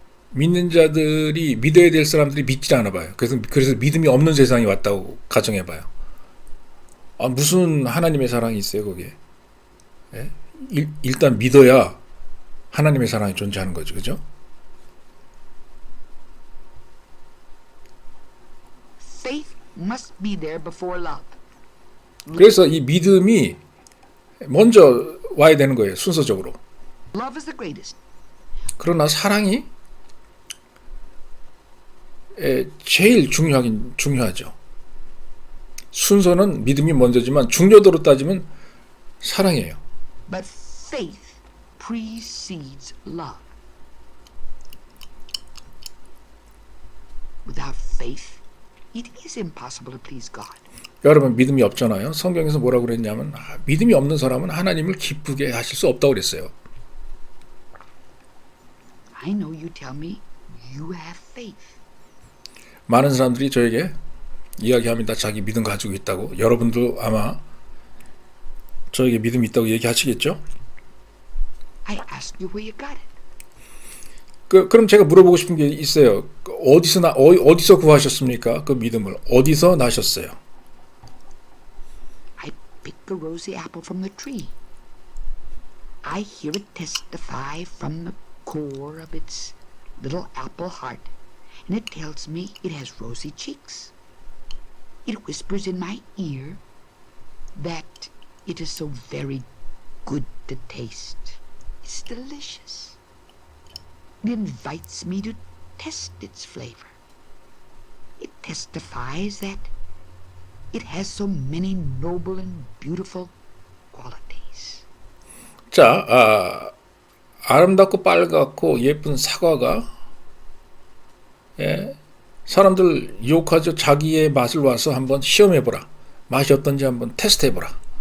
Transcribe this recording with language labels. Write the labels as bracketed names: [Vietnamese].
[Korean] 믿는 자들이 믿어야 될 사람들이 믿지 않아 봐요. 그래서 믿음이 없는 세상이 왔다고 가정해 봐요. 무슨 하나님의 사랑이 있어요, 거기에? 일단 믿어야 하나님의 사랑이 존재하는 거죠, 그죠? [English] Faith must be there before love. [Korean] 그래서 이 믿음이 먼저 와야 되는 거예요, 순서적으로. [English] Love is the greatest. [Korean] 그러나 사랑이 제일 중요하죠. 순서는 믿음이 먼저지만 중요도로 따지면 사랑이에요. [English] But faith precedes love. Without faith, it is impossible to please God. [Korean] 여러분 믿음이 없잖아요. 성경에서 뭐라고 그랬냐면 믿음이 없는 사람은 하나님을 기쁘게 하실 수 없다고 그랬어요. [English] I know you tell me you have faith. [Korean] 많은 사람들이 저에게 이야기합니다. 자기 믿음 가지고 있다고. 여러분도 아마 저에게 믿음이 있다고 얘기하시겠죠? [English] I ask you where you got it. [Korean] 그럼 제가 물어보고 싶은 게 있어요. 어디서 구하셨습니까? 그 믿음을 어디서 나셨어요? [English] I pick a rosy apple from the tree. I hear it testify from the core of its little apple heart, and it tells me it has rosy cheeks. It whispers in my ear that it is so very good to taste. It's delicious. It invites me to test its flavor. It testifies that it has so many noble and beautiful qualities. [Korean] 자, 아름답고 빨갛고 예쁜 사과가 사람들 유혹하죠. 자기의 맛을 와서 한번 시험해보라. 맛이 어떤지 한번 테스트해보라.